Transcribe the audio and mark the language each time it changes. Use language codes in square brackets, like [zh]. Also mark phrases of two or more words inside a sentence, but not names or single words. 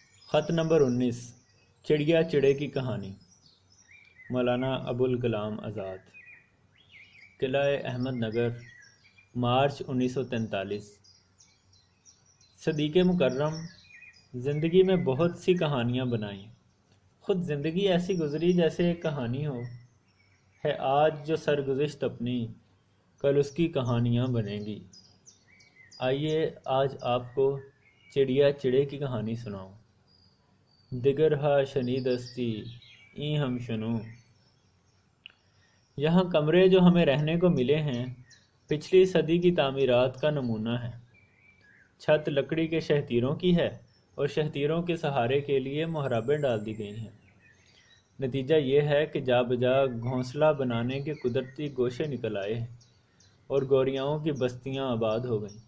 [ur] خط نمبر 19 چڑیا چڑے کی کہانی مولانا ابوالکلام آزاد قلعہ احمد نگر مارچ 1943 صدیق مکرم زندگی میں بہت سی کہانیاں بنائیں، خود زندگی ایسی گزری جیسے ایک کہانی ہو ہے آج جو سرگزشت اپنی کل اس کی کہانیاں بنیں گی۔ آئیے آج آپ کو چڑیا چڑے کی کہانی سناؤں۔ [fa] دگر ہا شنیدستی این ہم شنو۔ [ur] یہاں کمرے جو ہمیں رہنے کو ملے ہیں پچھلی صدی کی تعمیرات کا نمونہ ہیں۔ چھت لکڑی کے شہتیروں کی ہے اور شہتیروں کے سہارے کے لیے محرابیں ڈال دی گئی ہیں۔ نتیجہ یہ ہے کہ جا بجا گھونسلہ بنانے کے قدرتی گوشے نکل آئے ہیں اور گوریاؤں کی بستیاں آباد ہو گئیں۔